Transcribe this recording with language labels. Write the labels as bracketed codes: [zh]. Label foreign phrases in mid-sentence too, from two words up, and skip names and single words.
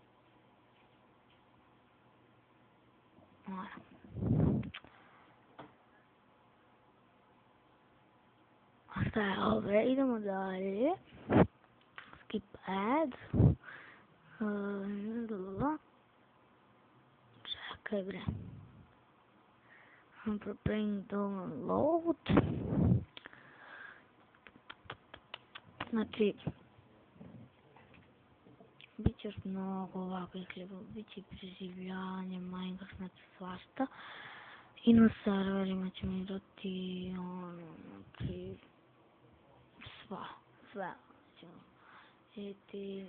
[sr] Šta je ove? Idemo dalje. [en] Skip ads. [sr] Čekaj bre. [en] I'm preparing download. [sr] Znači, bit će još mnogo ovakvih klipova, bit će preživljanje, Minecraft, znači svašta. I na serverima ćemo igrati, znači, sve ćemo vidjeti.